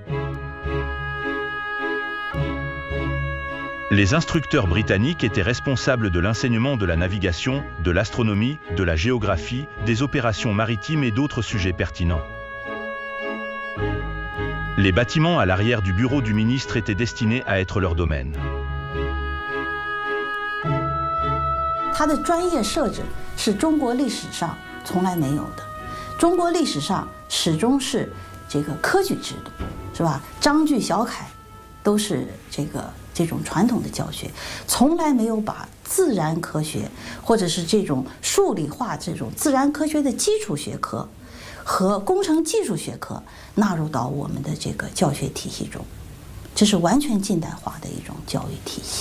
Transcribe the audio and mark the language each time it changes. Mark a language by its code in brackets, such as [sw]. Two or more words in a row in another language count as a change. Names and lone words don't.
[fr] Les instructeurs britanniques étaient responsables de l'enseignement de la navigation, de l'astronomie, de la géographie, des opérations maritimes et d'autres sujets pertinents. Les bâtiments à l'arrière du bureau du ministre étaient destinés à être leur domaine. [zh] 它的专业设置是中国历史上从来没有的。中国历史上始终是这个科举制度，是吧？章句小楷都是这种传统的教学，从来没有把自然科学或者是这种数理化这种自然科学的基础学科和工程技术学科纳入到我们的这个教学体系中，这是完全近代化的一种教育体系。